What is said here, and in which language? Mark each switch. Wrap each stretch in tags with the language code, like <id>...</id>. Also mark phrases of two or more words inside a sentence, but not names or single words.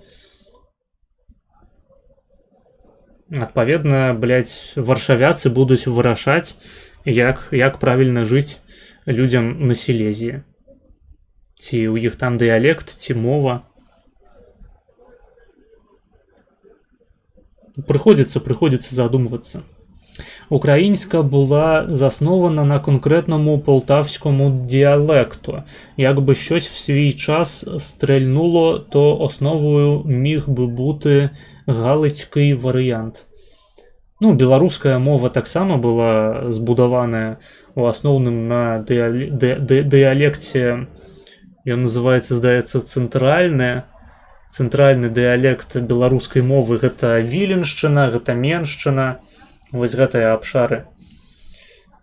<be>Адпаведна, блядь, варшавяцы будуць вырашаць, як правільна жыць людзям на Сілезіі. Ці ў іх там дыялект, ці мова. Прыходзіцца задумвацца.</be> <uk>Украінська була заснована на конкретному полтавському діалекту. Якби щось в свій час стрельнуло, то основою міг би бути галицький варіант. Ну,</uk> <be>беларуская мова таксама была збудаваная у асноўным на дыялекце, ён называецца, здаецца, цэнтральны дыялект беларускай мовы. Гэта Віленшчына, гэта Меншчына, вось гэтыя абшары.</be>